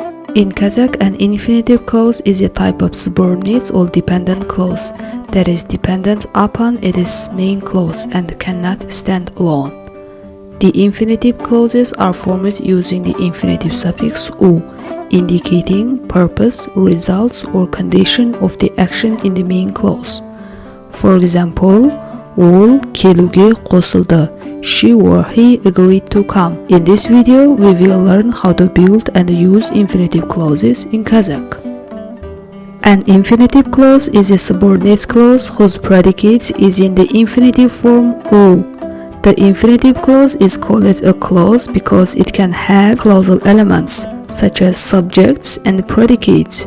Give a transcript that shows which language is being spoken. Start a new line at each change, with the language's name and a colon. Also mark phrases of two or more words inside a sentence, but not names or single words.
English: In Kazakh, an infinitive clause is a type of subordinate or dependent clause that is dependent upon its main clause and cannot stand alone. The infinitive clauses are formed using the infinitive suffix u, indicating purpose, results, or condition of the action in the main clause. For example,
Kazakh: ол келуге қосылды.
English: She or he agreed to come. In this video, we will learn how to build and use infinitive clauses in Kazakh. An infinitive clause is a subordinate clause whose predicate is in the infinitive form u. The infinitive clause is called a clause because it can have clausal elements such as subjects and predicates.